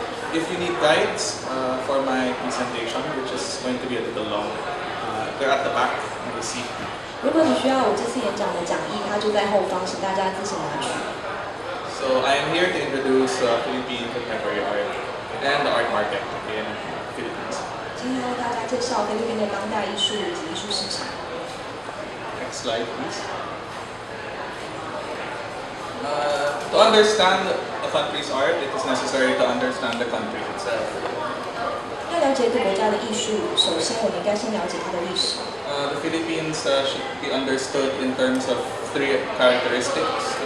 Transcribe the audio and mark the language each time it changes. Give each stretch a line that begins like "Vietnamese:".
English: If you need guides for my presentation, which is going to be a little long, they're at the back of the seat.
Chinese: 如果你需要我这次演讲的讲义，它就在后方，请大家自行拿取。
English: So I am here to introduce Philippine contemporary art and the art market in Philippines.
Chinese: 今天为大家介绍菲律宾的当代艺术以及艺术市场。
English: Next slide, please. To understand a country's art, it is necessary to understand the country itself.
Chinese: 要了解一个国家的艺术，首先我们应该先了解它的历史。
English: The Philippines should be understood in terms of three characteristics.